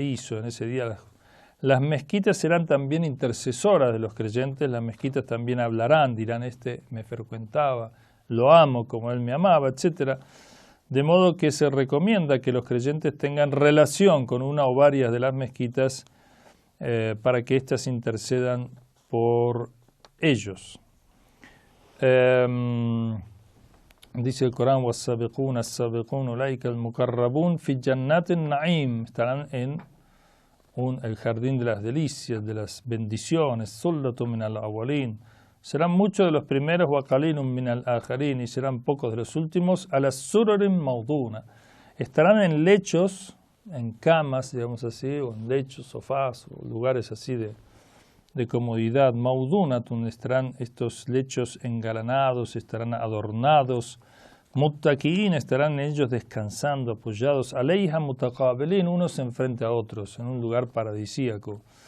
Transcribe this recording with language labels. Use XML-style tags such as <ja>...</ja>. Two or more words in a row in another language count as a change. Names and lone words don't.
<es>En ese día las mezquitas serán también intercesoras de los creyentes, las mezquitas también hablarán, dirán: este me frecuentaba, lo amo como él me amaba, etc. De modo que se recomienda que los creyentes tengan relación con una o varias de las mezquitas para que éstas intercedan por ellos. Dice el Corán:</es> <ar>وَالسَّابِقُونَ السَّابِقُونَ أُولَٰئِكَ الْمُقَرَّبُونَ فِي جَنَّاتِ النَّعِيمِ,</ar> <es>estarán en el jardín de las delicias, de las bendiciones.</es> <ar>ثُلَّةٌ مِنَ الْأَوَّلِينَ,</ar> <es>serán muchos de los primeros,</es> <ar>وَقَلِيلٌ مِنَ الْآخَرِينَ,</ar> <es>y serán pocos de los últimos.</es> <ar>عَلَى السُّرُرٍ مَوْضُونَ,</ar> <es>estarán en lechos, en camas, digamos así, o en lechos, sofás, o lugares así de comodidad. Maudunatun, estarán estos lechos engalanados, estarán adornados. Muttaqiin, estarán ellos descansando, apoyados,</es> <ar>عليها متقابلين,</ar> <es>unos enfrente a otros, en un lugar paradisíaco.</es>